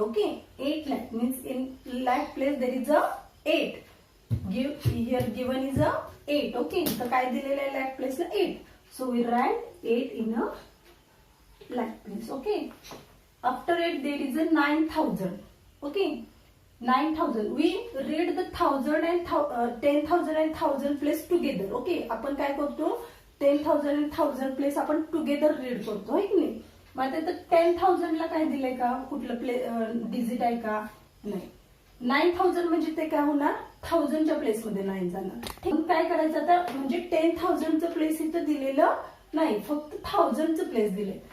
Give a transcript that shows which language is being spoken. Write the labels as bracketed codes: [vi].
[en] Okay, 8 lakh means in lakh place there is a 8. Here given is a 8. [mr] Okay, तर काय दिलेलं आहे lakh place ला 8. [en] So we write 8 in a lakh place. Okay, after 8 there is a 9,000. Okay, 9,000. We read the 1,000 and 10,000 and 1,000 place together. [mr] Okay, आपण काय करतो, [en] 10,000 and 1,000 place [mr] आपण together read करतो, है की नाही. मग आता 10,000 ला काय दिलंय का, कुठलं डिजिट आहे का, नाही. 9,000 म्हणजे ते काय होणार, 1000च्या प्लेस मध्ये 9 जाणार. ठीक, काय करायचं आता, म्हणजे 10,000चं प्लेस इथं दिलेलं नाही, फक्त 1000चं प्लेस दिले.